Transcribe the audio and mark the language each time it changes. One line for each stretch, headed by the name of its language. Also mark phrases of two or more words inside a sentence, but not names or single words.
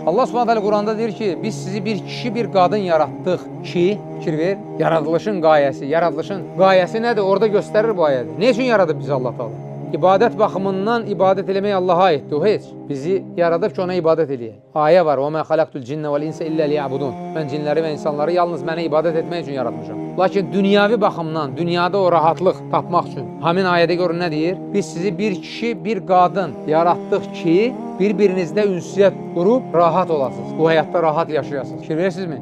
Azerbaijani: Allah Subhanahu taala Quranda deyir ki, biz sizi bir kişi, bir qadın yaratdıq ki, fikir ver, yaradılışın qayəsi nədir? Orada göstərir bu ayədə. Ne üçün yaradıb bizi Allah Taala? İbadət baxımından ibadət eləmək Allaha aiddir. O heç. Bizi yaradıb ki, ona ibadət eləyək. Ayə var.
Arabic: وَمَا خَلَقْتُ الْجِنَّ وَالْاِنْسَ إِلَّا لِيَعْبُدُونَ
Azerbaijani: Mən cinləri və insanları yalnız mənə ibadət etmək üçün yaratmışam. Lakin dünyavi baxımdan, dünyada o rahatlıq tapmaq üçün, həmin ayədə görün nə deyir? Biz sizi bir kişi, bir qadın yaratdıq ki, bir-birinizdə ünsiyyət qurub rahat olasınız. Bu həyatda rahat yaşayasınız. Fikir verirsinizmi?